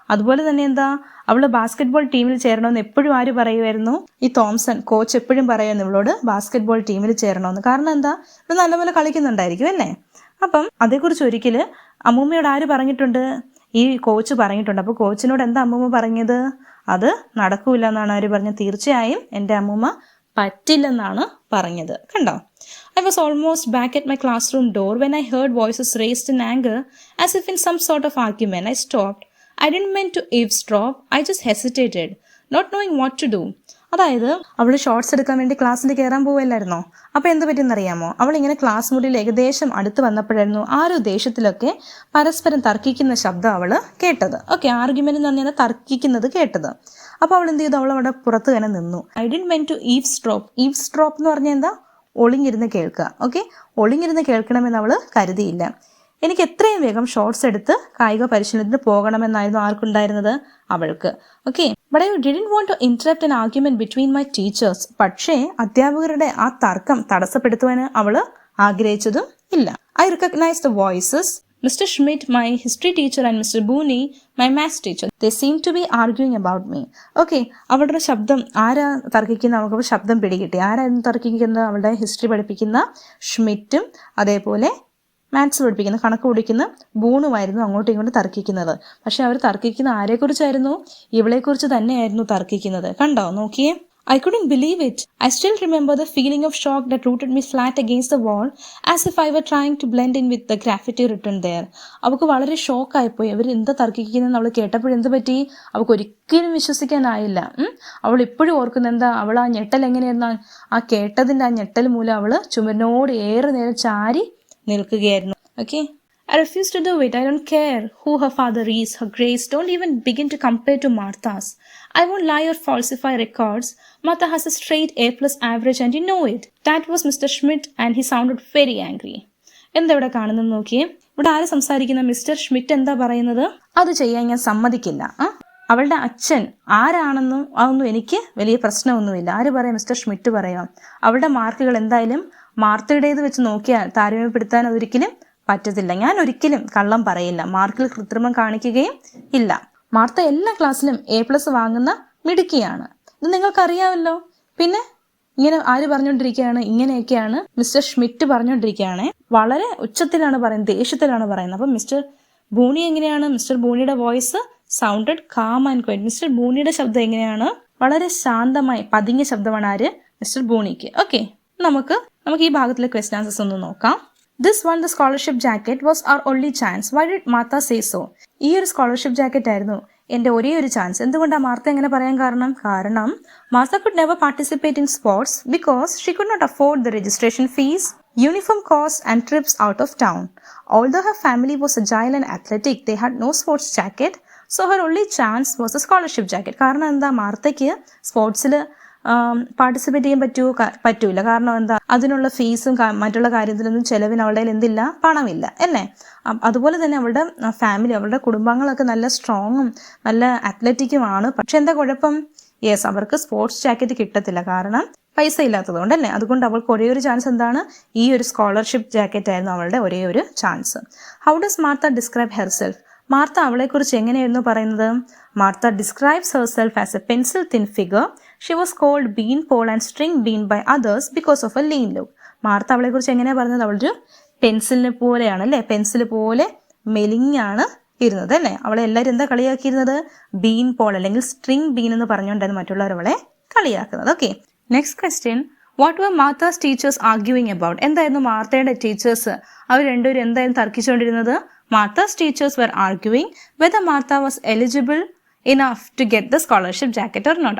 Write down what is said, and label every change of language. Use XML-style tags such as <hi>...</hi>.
<ml>അതുപോലെ തന്നെ എന്താ, അവള് ബാസ്കറ്റ്ബോൾ ടീമിൽ ചേരണമെന്ന് എപ്പോഴും ആര് പറയുമായിരുന്നു, ഈ തോംസൺ കോച്ച് എപ്പോഴും പറയുമായിരുന്നു ഇവളോട് ബാസ്കറ്റ്ബോൾ ടീമിൽ ചേരണമെന്ന്. കാരണം എന്താ, ഇവൾ നല്ലപോലെ കളിക്കുന്നുണ്ടായിരിക്കും അല്ലേ. അപ്പം അതേക്കുറിച്ച് ഒരിക്കൽ അമ്മൂമ്മയോട് ആര് പറഞ്ഞിട്ടുണ്ട്, ഈ കോച്ച് പറഞ്ഞിട്ടുണ്ട്. അപ്പോൾ കോച്ചിനോട് എന്താ അമ്മൂമ്മ പറഞ്ഞത്, അത് നടക്കൂല എന്നാണ് ആര് പറഞ്ഞത്, തീർച്ചയായും എൻ്റെ അമ്മൂമ്മ പറ്റില്ലെന്നാണ് പറഞ്ഞത്.</ml> <en>കണ്ടോ, I was almost back at my classroom door when I heard voices raised in anger as if in some sort of argument. I stopped. I didn't mean to eavesdrop. I just hesitated, not knowing what to do.</en> <ml>അതായത് അവൾ shorts എടുക്കാൻ വേണ്ടി ക്ലാസ്സിൽ കയറാൻ പോവല്ലായിരുന്നോ? അപ്പോൾ എന്ത് പറ്റിയെന്നറിയാമോ? അവളിങ്ങനെ class മുറിയിൽ ഏകദേശം അടുത്ത് വന്നപ്പോഴായിരുന്നു ആ ഒരു ദേഷ്യത്തിലൊക്കെ പരസ്പരം തർക്കിക്കുന്ന ശബ്ദം അവൾ കേട്ടത്. ഓക്കെ, ആർഗ്യുമെന്റ് എന്ന് പറഞ്ഞാൽ തർക്കിക്കുന്നത് കേട്ടത്. അപ്പോൾ അവൾ എന്ത് ചെയ്തു? അവൾ അവിടെ പുറത്ത് തന്നെ നിന്നു.</ml> <en>I didn't mean to eavesdrop.</en> <ml>ഈവ്സ്ഡ്രോപ്പ് എന്ന് പറഞ്ഞാൽ എന്താ? ഒളിഞ്ഞിരുന്ന് കേൾക്കുക. ഓക്കെ, ഒളിഞ്ഞിരുന്ന് കേൾക്കണമെന്ന് അവൾ കരുതിയില്ല. എനിക്ക് എത്രയും വേഗം ഷോർട്സ് എടുത്ത് കായിക പരിശീലനത്തിന് പോകണമെന്നായിരുന്നു ആർക്കുണ്ടായിരുന്നത്? അവൾക്ക്.</ml> <en>Okay, but I didn't want to interrupt an argument between my teachers.</en> <ml>പക്ഷേ അധ്യാപകരുടെ ആ തർക്കം തടസ്സപ്പെടുത്തുവാൻ അവൾ ആഗ്രഹിച്ചതും ഇല്ല.</ml> <en>I recognise the voices. Mr. Schmidt, my history teacher, and Mr. Booney, my maths teacher. They seem to be arguing about me.</en> <ml>Okay, അവളുടെ ശബ്ദം ആരാ തർക്കിക്കുന്ന? അവൾക്ക് ശബ്ദം പിടികിട്ടി. ആരായിരുന്നു തർക്കിക്കുന്നത്? അവളുടെ ഹിസ്റ്ററി പഠിപ്പിക്കുന്ന ഷ്മിറ്റും അതേപോലെ മാത്സ് പഠിപ്പിക്കുന്ന കണക്ക് പഠിക്കുന്ന ബൂണുമായിരുന്നു അങ്ങോട്ടും ഇങ്ങോട്ടും തർക്കിക്കുന്നത്. പക്ഷെ അവർ തർക്കിക്കുന്ന ആരെക്കുറിച്ചായിരുന്നു? ഇവളെക്കുറിച്ച് തന്നെയായിരുന്നു തർക്കിക്കുന്നത്. കണ്ടോ? നോക്കിയേ.</ml> <en>I couldn't believe it. I still remember the feeling of shock that rooted me flat against the wall as if I were trying to blend in with the graffiti written there.</en> <ml>അവൾക്ക് വളരെ ഷോക്കായിപ്പോയി. അവർ എന്താ തർക്കിക്കുന്നതെന്ന് അവൾ കേട്ടപ്പോൾ എന്ത് പറ്റി? അവൾക്ക് ഒരിക്കലും വിശ്വസിക്കാനായില്ല. അവൾ ഇപ്പോഴും ഓർക്കുന്ന എന്താ? അവൾ ആ ഞെട്ടൽ എങ്ങനെയായിരുന്നു? ആ കേട്ടതിൻ്റെ ആ ഞെട്ടൽ മൂലം അവൾ ചുമരിനോട് ഏറെ നേരം ചാരി നിൽക്കുകയായിരുന്നു.</ml> <en>Okay, I refuse to do it. I don't care who her father is. Her grades don't even begin to compare to Martha's. I won't lie or falsify records. Martha has a straight A+ average and you know it. That was Mr. Schmidt and he sounded very angry.</en> <ml>എന്താ ഇവിടെ കാണുന്നത് നോക്കിയേ. ഇവിടെ ആര് സംസാരിക്കുന്ന? Mister Schmitt എന്താ പറയുന്നത്? അത് ചെയ്യാൻ ഞാൻ സമ്മതിക്കില്ല. അവളുടെ അച്ഛൻ ആരാണെന്നും അതൊന്നും എനിക്ക് വലിയ പ്രശ്നമൊന്നുമില്ല. ആര് പറയാം? മിസ്റ്റർ ഷ്മിറ്റ് പറയാം. അവളുടെ മാർക്കുകൾ എന്തായാലും മാർത്തയുടേത് വെച്ച് നോക്കിയാൽ താരതമ്യപ്പെടുത്താൻ അതൊരിക്കലും പറ്റത്തില്ല. ഞാൻ ഒരിക്കലും കള്ളം പറയില്ല, മാർക്കിൽ കൃത്രിമം കാണിക്കുകയും ഇല്ല. മാർത്ത എല്ലാ ക്ലാസ്സിലും A+ വാങ്ങുന്ന മിടുക്കിയാണ്. ഇത് നിങ്ങൾക്കറിയാമല്ലോ. പിന്നെ ഇങ്ങനെ ആര് പറഞ്ഞുകൊണ്ടിരിക്കുകയാണ്? ഇങ്ങനെയൊക്കെയാണ് മിസ്റ്റർ ഷ്മിറ്റ് പറഞ്ഞുകൊണ്ടിരിക്കുകയാണ്. വളരെ ഉച്ചത്തിലാണ് പറയുന്നത്, ദേഷ്യത്തിലാണ് പറയുന്നത്. അപ്പം മിസ്റ്റർ ബൂണി എങ്ങനെയാണ്?</ml> <en>Mister ബൂണിയുടെ voice sounded calm and quiet.</en> <ml>Mister ബൂണിയുടെ ശബ്ദം എങ്ങനെയാണ്? വളരെ ശാന്തമായി പതിങ്ങിയ ശബ്ദമാണ് ആര്? മിസ്റ്റർ ബൂണിക്ക്. ഓക്കെ, നമുക്ക് ഈ ഭാഗത്തിലെ ക്വസ്റ്റ്യൻ ആൻസേഴ്സ് ഒന്ന് നോക്കാം.</ml> <en>This one, the scholarship jacket, was our only chance. Why did Martha say so?</en> <ml>ഈ ഒരു സ്കോളർഷിപ്പ് ജാക്കറ്റ് ആയിരുന്നു എൻ്റെ ഒരേ ഒരു ചാൻസ്. എന്തുകൊണ്ടാണ് മാർത്ത എങ്ങനെ പറയാൻ കാരണം?</ml> <en>Martha could never participate in sports because she could not afford the registration fees, uniform costs and trips out of town. Although her family was agile and athletic, they had no sports jacket. So her only chance was the scholarship jacket.</en> <ml>കാരണം എന്താ? മാർത്തയ്ക്ക് സ്പോർട്സിൽ participate ചെയ്യാൻ പറ്റൂല. കാരണം എന്താ? അതിനുള്ള ഫീസും മറ്റുള്ള കാര്യത്തിലൊന്നും ചെലവിന് അവളുടെ എന്തില്ല, പണമില്ല അല്ലേ. അതുപോലെ തന്നെ അവളുടെ ഫാമിലി, അവളുടെ കുടുംബാംഗങ്ങളൊക്കെ നല്ല സ്ട്രോങ്ങും നല്ല അത്ലറ്റിക്കുമാണ്. പക്ഷെ എന്താ കുഴപ്പം? യെസ്, അവർക്ക് സ്പോർട്സ് ജാക്കറ്റ് കിട്ടത്തില്ല, കാരണം പൈസ ഇല്ലാത്തതുകൊണ്ടല്ലേ. അതുകൊണ്ട് അവൾക്ക് ഒരേ ഒരു ചാൻസ് എന്താണ്? ഈ ഒരു സ്കോളർഷിപ്പ് ജാക്കറ്റ് ആയിരുന്നു അവളുടെ ഒരേ ഒരു chance.</ml> <en>How does Martha describe herself?</en> <ml>Martha അവളെക്കുറിച്ച് എങ്ങനെയായിരുന്നു പറയുന്നത്?</ml> <en>Martha describes herself as a pencil thin figure. She was called bean pole and string bean by others because of a lean look.</en> <ml>Martha അവളെക്കുറിച്ച് എങ്ങനെയാണ് പറഞ്ഞത്? അവളൊരു പെൻസിലിനെ പോലെയാണ് അല്ലേ, pencil പോലെ മെലിഞ്ഞാണ് ഇരുന്നത് അല്ലേ. അവളെ എല്ലാവരും എന്താ കളിയാക്കിയിരുന്നത്? ബീൻ പോൾ അല്ലെങ്കിൽ സ്ട്രിങ് ബീൻ എന്ന് പറഞ്ഞുകൊണ്ടായിരുന്നു മറ്റുള്ളവർ അവളെ കളിയാക്കുന്നത്.</ml> <en>Okay, next question. What were Martha's teachers arguing about?</en> <ml>എന്തായിരുന്നു മാർത്തയുടെ ടീച്ചേഴ്സ് അവർ രണ്ടുപേരും എന്തായിരുന്നു തർക്കിച്ചുകൊണ്ടിരുന്നത്?</ml> <en>Martha's teachers were arguing whether Martha was eligible enough to get the scholarship jacket or not.</en>